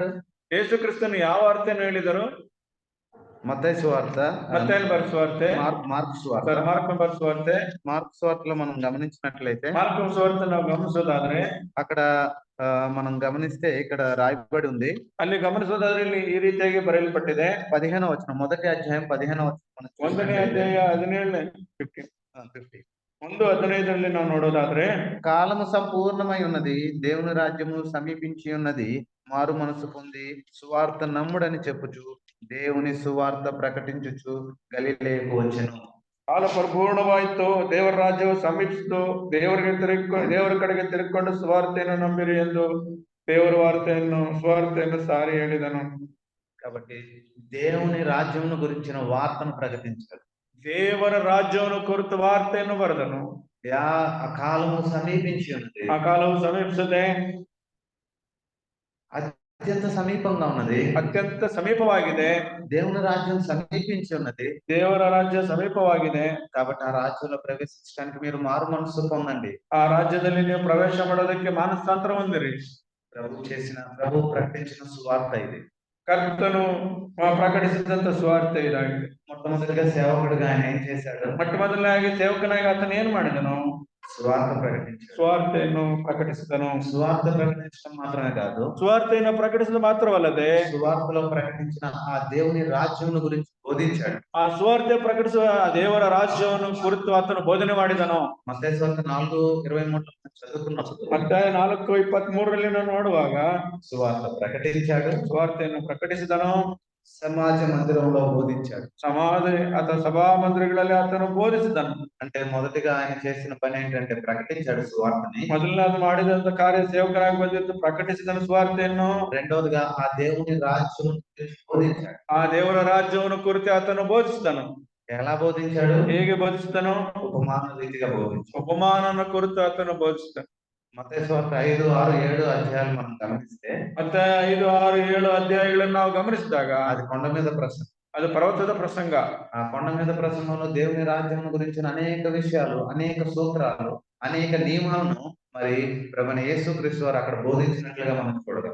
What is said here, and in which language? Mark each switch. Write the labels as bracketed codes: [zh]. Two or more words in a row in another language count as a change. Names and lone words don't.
[kn] ಯೇಸು ಕ್ರಿಸ್ತನು ಯಾವ ವಾರ್ತೆಯನ್ನು ಹೇಳಿದರು? [te] మత్తయి సువార్త, [kn] ಮತ್ತಾಯನ ಸುವಾರ್ತೆ, [te] మార్కు సువార్త. [kn] ಮಾರ್ಕನ ಸುವಾರ್ತೆ. [te] మార్కు సువార్తలో మనం గమనించినట్లయితే, [kn] ಮಾರ್ಕನ ಸುವಾರ್ತೆ ನಾವು ಗಮನಿಸೋದಾದ್ರೆ [te] అక్కడ మనం గమనిస్తే ఇక్కడ రాయబడి ఉంది. [kn] ಅಲ್ಲಿ ಗಮನಿಸೋದಾದ್ರೆ ಇಲ್ಲಿ ಈ ರೀತಿಯಾಗಿ ಬರೆಯಲ್ಪಟ್ಟಿದೆ. [te] 15వ వచనం, మొదటి అధ్యాయం 15వ వచనం. [kn] 1ನೇ ಅಧ್ಯಾಯ 15ರಲ್ಲಿ ನಾವು ನೋಡೋದಾದ್ರೆ, [te] కాలము సంపూర్ణమై ఉన్నది, దేవుని రాజ్యము సమీపించి ఉన్నది, మారు మనసు పొంది సువార్త నమ్ముడని చెప్పుచు దేవుని సువార్త ప్రకటించుచు గలిలయకు వచ్చెను. [kn] ಕಾಲ ಪರಿಪೂರ್ಣವಾಯಿತು, ದೇವರ ರಾಜ್ಯವು ಸಮೀಪಿಸಿತು, ದೇವರ ಕಡೆಗೆ ತಿರುಗಿಕೊಂಡು ಸುವಾರ್ತೆಯನ್ನು ನಂಬಿರಿ ಎಂದು ಸುವಾರ್ತೆಯನ್ನು ಸಾರಿ ಹೇಳಿದನು. [te] కాబట్టి దేవుని రాజ్యమును గురించిన వార్తను ప్రకటించాడు. [kn] ದೇವರ ರಾಜ್ಯವನ್ನು ಕುರಿತು ವಾರ್ತೆಯನ್ನು ಬರೆದನು. [te] ఆ కాలము సమీపించి ఉన్నది. [kn] ಆ ಕಾಲವು ಸಮೀಪಿಸಿದೆ, [te] అత్యంత సమీపంగా ఉన్నది, [kn] ಅತ್ಯಂತ ಸಮೀಪವಾಗಿದೆ. [te] దేవుని రాజ్యం సమీపించి ఉన్నది, [kn] ದೇವರ ರಾಜ್ಯ ಸಮೀಪವಾಗಿದೆ. [te] కాబట్టి ఆ రాజ్యంలో ప్రవేశించడానికి మీరు మారు మనసు పొందండి. [kn] ಆ ರಾಜ್ಯದಲ್ಲಿ ನೀವು ಪ್ರವೇಶ ಮಾಡೋದಕ್ಕೆ ಮಾನಸಾಂತರ ಹೊಂದಿರಿ. [te] ప్రభు ప్రకటించిన సువార్త ఇది. [kn] ಕರ್ತನು ಪ್ರಕಟಿಸಿದಂತ ಸುವಾರ್ತೆ ಇದಾಗಿದೆ. [te] మొట్టమొదటిగా సేవకుడిగా ఆయన ఏం చేశాడు? [kn] ಮೊಟ್ಟ ಮೊದಲನೇದಾಗಿ ಸೇವಕನಾಗಿ ಆತನು ಏನ್ ಮಾಡಿದನು? [te] సువార్త ప్రకటించాడు. [kn] ಸುವಾರ್ತೆಯನ್ನು ಪ್ರಕಟಿಸಿದನು. [te] సువార్త ప్రకటించడం మాత్రమే కాదు, [kn] ಸುವಾರ್ತೆಯನ್ನು ಪ್ರಕಟಿಸಿದ ಮಾತ್ರವಲ್ಲದೆ [te] సువార్తలో ప్రకటించిన ఆ దేవుని రాజ్యమును గురించి బోధించాడు. [kn] ಆ ಸುವಾರ್ತೆ ಪ್ರಕಟಿಸುವ ದೇವರ ರಾಜ್ಯವನ್ನು ಕುರಿತು ಆತನು ಬೋಧನೆ ಮಾಡಿದನು. [te] మత్తయి సువార్త 4:23 చదువుకున్నప్పుడు, [kn] ಮತ್ತಾಯ 4:23ರಲ್ಲಿ ನಾವು ನೋಡುವಾಗ [te] సువార్త ప్రకటించాడు, [kn] ಸುವಾರ್ತೆಯನ್ನು ಪ್ರಕಟಿಸಿದನು, [te] సమాజ మందిరంలో బోధించాడు. [kn] ಅತನು ಸಭಾ ಮಂದಿರಗಳಲ್ಲಿ ಅತನು ಬೋಧಿಸಿದನು. [te] అంటే మొదటిగా ఆయన చేసిన పని ఏంటంటే ప్రకటించాడు సువార్తని. [kn] ಮೊದಲನೇದು ಮಾಡಿದಂತ ಕಾರ್ಯ ಸೇವಕರಾಗಿ ಬಂದಿದ್ದು ಪ್ರಕಟಿಸಿದನು ಸುವಾರ್ತೆಯನ್ನು. [te] రెండవదిగా ఆ దేవుని రాజ్యం గురించి బోధించాడు. [kn] ఆ ದೇವರ ರಾಜ್ಯವನ್ನು ಕುರಿತು ಆತನು ಬೋಧಿಸಿದನು. [te] ఎలా బోధించాడు? [kn] ಹೇಗೆ ಬೋಧಿಸಿದನು? [te] ఉపమాన రీతిగా బోధించాడు. [kn] ಉಪಮಾನನ ಕುರಿತು ಆತನು ಬೋಧಿಸಿದನು. [te] మత్తయి సువార్త 5, 6, 7 అధ్యాయాలు మనం గమనిస్తే [kn] ಮತ್ತೆ 5, 6, 7 ಅಧ್ಯಾಯಗಳನ್ನು ನಾವು ಗಮನಿಸಿದಾಗ [te] అది కొండ మీద ప్రసంగం. [kn] ಅದು ಪರ್ವತದ ಪ್ರಸಂಗ. [te] ఆ కొండ మీద ప్రసంగంలో దేవుని రాజ్యం గురించిన అనేక విషయాలు, అనేక సూత్రాలు, అనేక నియమాలను మరి ప్రభువైన యేసుక్రీస్తు వారు అక్కడ బోధించినట్లుగా మనం చూడగలం.